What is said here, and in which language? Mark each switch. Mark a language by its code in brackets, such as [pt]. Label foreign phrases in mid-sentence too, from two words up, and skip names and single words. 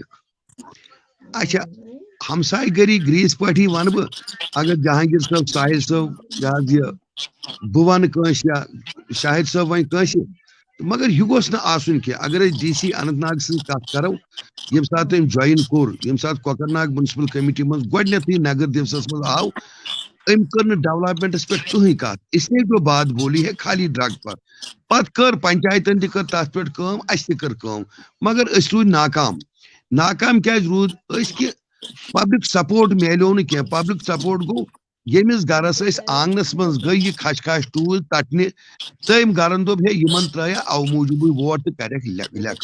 [ks] اچھا ہمساے گری گریٖس پٲٹھی ونہٕ بہٕ اگر جہانگیر صٲب ساحل صٲب یہِ حظ یہِ بہٕ ونہٕ کٲنٛسہِ یا شاہد صٲب وۄنۍ کٲنٛسہِ مگر یہِ گوٚژھ نہٕ آسُن کینٛہہ. اگر أسۍ ڈی سی اننت ناگ سٕنٛز کتھ کرو ییٚمہِ ساتہٕ تٔمۍ جوین کوٚر ییٚمہِ ساتہٕ کۄکر ناگ [en] municipal committee [ks] منٛز گۄڈٕنیتھٕے نگر دیوسس منٛز آو أمۍ کٔر نہٕ ڈیولپمنٹس پٮ۪ٹھ کٕہٕنۍ کتھ. [ur] اس لیے جو بات بولی ہے خالی ڈرگ پر. [ks] پتہٕ کٔر پنچایتن تہِ کٔر تتھ پٮ۪ٹھ کٲم اسہِ تہِ کٔر کٲم مگر أسۍ روٗدۍ ناکام کیازِ روٗد أسۍ کہِ [en] public support [ks] میلیو نہٕ کینٛہہ. [en] public support [ks] گوٚو ییٚمِس گرس أسۍ آنگنس منٛز گٔے یہِ کھچ کھچ ٹوٗلۍ تتنہِ تٔمۍ گرن دوٚپ ہے یِمن ترٛٲیا او موٗجوٗبٕے ووٹ تہٕ کرٮ۪کھ لیکھ.